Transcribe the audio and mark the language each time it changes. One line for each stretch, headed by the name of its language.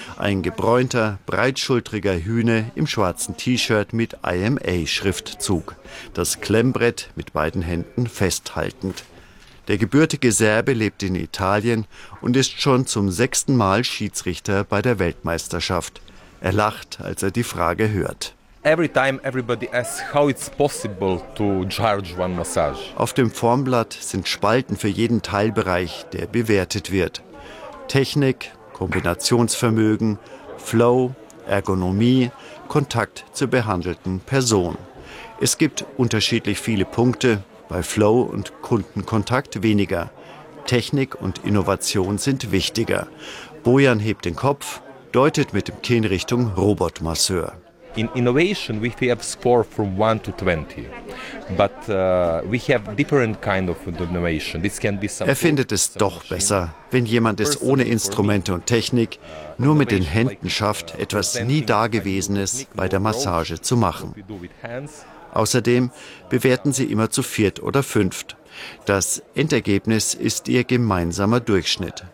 German: Ein gebräunter, breitschultriger Hüne im schwarzen T-Shirt mit IMA-Schriftzug. Das Klemmbrett mit beiden Händen festhaltend. Der gebürtige Serbe lebt in Italien und ist schon zum 6. Mal Schiedsrichter bei der Weltmeisterschaft. Er lacht, als er die Frage hört.
English: Every time everybody asks how it's possible to judge one massage.
German: Auf dem Formblatt sind Spalten für jeden Teilbereich, der bewertet wird. Technik, Kombinationsvermögen, Flow, Ergonomie, Kontakt zur behandelten Person. Es gibt unterschiedlich viele Punkte, bei Flow und Kundenkontakt weniger. Technik und Innovation sind wichtiger. Bojan hebt den Kopf, deutet mit dem Kinn Richtung Robotmasseur.
English: In innovation we have score from 1 to 20, but we have different kind of innovation. This can be something.
German: Er findet es doch besser, wenn jemand es ohne Instrumente und Technik, nur mit den Händen schafft, etwas nie Dagewesenes bei der Massage zu machen. Außerdem bewerten sie immer zu viert oder fünft. Das Endergebnis ist ihr gemeinsamer Durchschnitt.